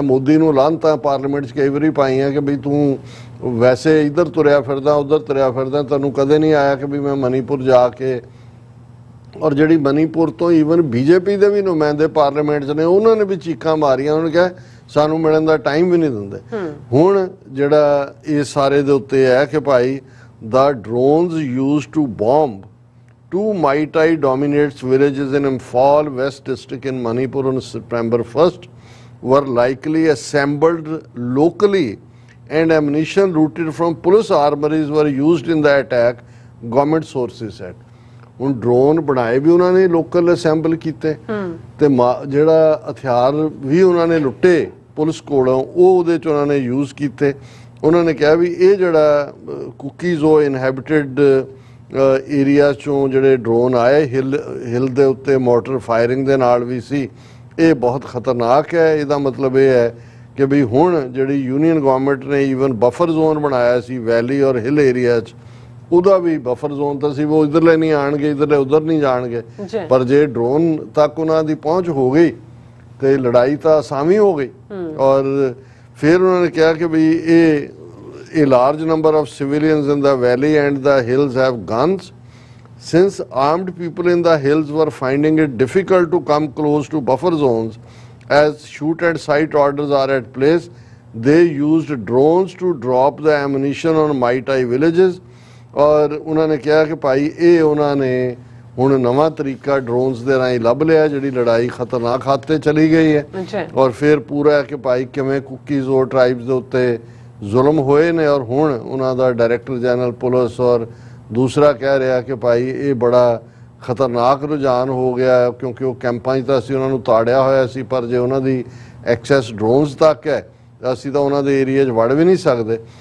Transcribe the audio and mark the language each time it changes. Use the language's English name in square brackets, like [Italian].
[Punjabi] ਮੋਦੀ ਨੂੰ ਲਾਹਨਤਾਂ ਪਾਰਲੀਮੈਂਟ 'ਚ ਕਈ ਵਾਰੀ ਪਾਈਆਂ ਕਿ ਬਈ ਤੂੰ ਵੈਸੇ ਇੱਧਰ ਤੁਰਿਆ ਫਿਰਦਾ, ਉੱਧਰ ਤੁਰਿਆ ਫਿਰਦਾ, ਤੈਨੂੰ ਕਦੇ ਨਹੀਂ ਆਇਆ ਕਿ ਵੀ ਮੈਂ ਮਨੀਪੁਰ ਜਾ ਕੇ। ਔਰ ਜਿਹੜੀ ਮਨੀਪੁਰ ਤੋਂ ਈਵਨ ਬੀਜੇਪੀ ਦੇ ਵੀ ਨੁਮਾਇੰਦੇ ਪਾਰਲੀਮੈਂਟ 'ਚ ਨੇ, ਉਹਨਾਂ ਨੇ ਵੀ ਚੀਕਾਂ ਮਾਰੀਆਂ, ਉਹਨਾਂ ਨੇ ਕਿਹਾ ਸਾਨੂੰ ਮਿਲਣ ਦਾ ਟਾਈਮ ਵੀ ਨਹੀਂ ਦਿੰਦੇ। ਹੁਣ ਜਿਹੜਾ ਇਹ ਸਾਰੇ ਦੇ ਉੱਤੇ ਹੈ ਕਿ ਭਾਈ ਦਾ [English] Drones used to bomb 2 Maitai dominates villages in Imphal West district in Manipur on September 1st were likely assembled locally and ammunition looted from police armories were used in the attack, government sources said. [Punjabi] ਹੁਣ drone ਬਣਾਏ ਵੀ ਉਹਨਾਂ ਨੇ local assemble ਕੀਤੇ ਤੇ ਜਿਹੜਾ ਹਥਿਆਰ ਵੀ ਉਹਨਾਂ ਨੇ ਲੁੱਟੇ ਪੁਲਿਸ ਕੋਲੋਂ ਉਹ ਉਹਦੇ 'ਚ ਉਹਨਾਂ ਨੇ ਯੂਜ਼ ਕੀਤੇ। ਉਹਨਾਂ ਨੇ ਕਿਹਾ ਵੀ ਇਹ ਜਿਹੜਾ ਕੁਕੀਜ਼ ਉਹ ਇਨਹੈਬਿਟਡ ਏਰੀਆ 'ਚੋਂ ਜਿਹੜੇ ਡਰੋਨ ਆਏ ਹਿਲ ਦੇ ਉੱਤੇ ਮੋਟਰ ਫਾਇਰਿੰਗ ਦੇ ਨਾਲ ਵੀ ਸੀ, ਇਹ ਬਹੁਤ ਖਤਰਨਾਕ ਹੈ। ਇਹਦਾ ਮਤਲਬ ਇਹ ਹੈ ਕਿ ਵੀ ਹੁਣ ਜਿਹੜੀ ਯੂਨੀਅਨ ਗਵਰਨਮੈਂਟ ਨੇ ਈਵਨ ਬਫਰ ਜ਼ੋਨ ਬਣਾਇਆ ਸੀ ਵੈਲੀ ਔਰ ਹਿਲ ਏਰੀਆ 'ਚ, ਉਹਦਾ ਵੀ ਬਫਰ ਜ਼ੋਨ ਤਾਂ ਸੀ, ਉਹ ਇੱਧਰਲੇ ਨਹੀਂ ਆਣਗੇ, ਇੱਧਰਲੇ ਉੱਧਰ ਨਹੀਂ ਜਾਣਗੇ। ਪਰ ਜੇ ਡਰੋਨ ਤੱਕ ਉਹਨਾਂ ਦੀ ਪਹੁੰਚ ਹੋ ਗਈ ਤੇ ਲੜਾਈ ਤਾਂ ਆਸਾਨੀ ਹੋ ਗਈ। ਔਰ ਫਿਰ ਉਹਨਾਂ ਨੇ ਕਿਹਾ ਕਿ ਵੀ [English] a large number of civilians in the valley and the hills have guns. Since armed people in the hills were finding it difficult to come close to buffer zones as shoot and sight orders are at place, they used drones to drop the ammunition on Maitai villages. [Punjabi] ਔਰ ਉਹਨਾਂ ਨੇ ਕਿਹਾ ਕਿ ਭਾਈ ਇਹ ਉਹਨਾਂ ਨੇ ਹੁਣ ਨਵਾਂ ਤਰੀਕਾ ਡਰੋਨਸ ਦੇ ਰਾਹੀਂ ਲੱਭ ਲਿਆ, ਜਿਹੜੀ ਲੜਾਈ ਖਤਰਨਾਕ ਹੱਦ ਤੇ ਚਲੀ ਗਈ ਹੈ। ਔਰ ਫਿਰ ਪੂਰਾ ਕਿ ਭਾਈ ਕਿਵੇਂ ਕੁਕੀਜ਼ ਔਰ ਟਰਾਈਬਸ ਦੇ ਉੱਤੇ ਜ਼ੁਲਮ ਹੋਏ ਨੇ। ਔਰ ਹੁਣ ਉਹਨਾਂ ਦਾ ਡਾਇਰੈਕਟਰ ਜਨਰਲ ਪੁਲਿਸ ਔਰ ਦੂਸਰਾ ਕਹਿ ਰਿਹਾ ਕਿ ਭਾਈ ਇਹ ਬੜਾ ਖਤਰਨਾਕ ਰੁਝਾਨ ਹੋ ਗਿਆ, ਕਿਉਂਕਿ ਉਹ ਕੈਂਪਾਂ 'ਚ ਤਾਂ ਅਸੀਂ ਉਹਨਾਂ ਨੂੰ ਤਾੜਿਆ ਹੋਇਆ ਸੀ, ਪਰ ਜੇ ਉਹਨਾਂ ਦੀ ਐਕਸੈਸ ਡਰੋਨਸ ਤੱਕ ਹੈ ਅਸੀਂ ਤਾਂ ਉਹਨਾਂ ਦੇ ਏਰੀਆ 'ਚ ਵੜ ਵੀ ਨਹੀਂ ਸਕਦੇ।